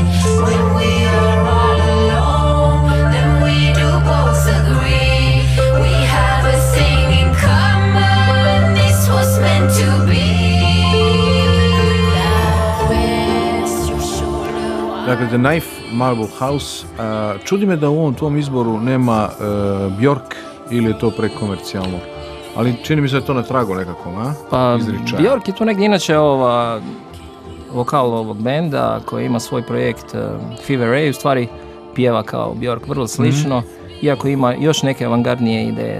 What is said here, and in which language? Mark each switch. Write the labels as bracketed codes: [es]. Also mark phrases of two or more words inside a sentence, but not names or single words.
[en] When we are all alone, then we do both agree we have a thing in common, this was meant to be. Now rest your shoulder. [hr] Dakle, The Knife, Marble House. Čudi me da u ovom tvom izboru nema Björk, ili je to prekomercijalno? Ali čini mi se da je to na tragu nekakvom, Pa izričaja. Björk je tu negdje inače vokal ovog benda koji ima svoj projekt Fever Ray, u stvari pjeva kao Björk vrlo slično, iako ima još neke avangardnije ideje.